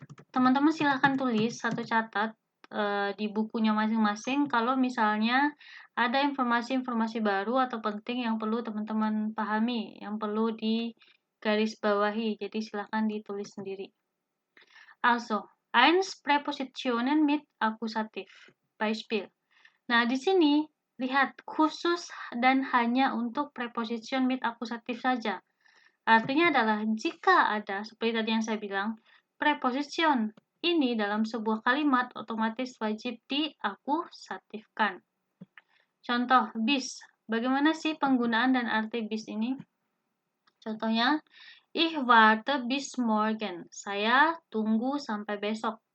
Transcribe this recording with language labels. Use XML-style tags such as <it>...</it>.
<id>Teman-teman silahkan tulis atau catat di bukunya masing-masing kalau misalnya ada informasi-informasi baru atau penting yang perlu teman-teman pahami, yang perlu digarisbawahi. Jadi silahkan ditulis sendiri.</id> <de>Also, eins Präpositionen mit Akkusativ.</de> <id>Beispiel. Nah, di sini lihat khusus dan hanya untuk preposition mit akusatif saja. Artinya adalah jika ada, seperti tadi yang saya bilang, preposition ini dalam sebuah kalimat otomatis wajib diakusatifkan. Contoh, bis. Bagaimana sih penggunaan dan arti bis ini? Contohnya,</id> <de>ich warte bis morgen.</de> <id>Saya tunggu sampai besok.</id>